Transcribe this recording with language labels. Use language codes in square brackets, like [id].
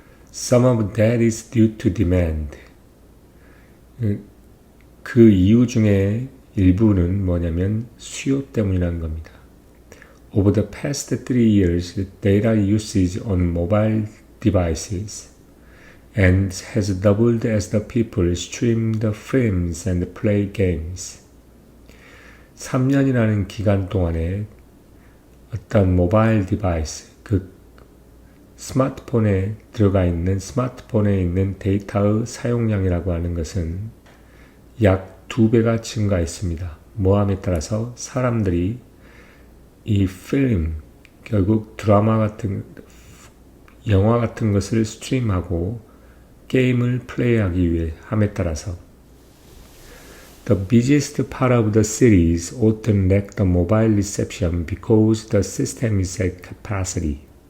[en] Some of that is due to demand. [ko] 그 이유 중에 일부는 뭐냐면 수요 때문이라는 겁니다. [en] Over the past 3 years, data usage on mobile devices and has doubled as the people stream the films and play games. [ko] 3년이라는 기간 동안에 어떤 모바일 디바이스, 그 스마트폰에 있는 데이터의 사용량이라고 하는 것은 약 2배가 증가했습니다. 모함에 따라서 사람들이 이 필름, 결국 드라마 같은, 영화 같은 것을 스트림하고 게임을 플레이하기 위해 함에 따라서 [en] The busiest part of the cities often lack the mobile reception because the system is at capacity.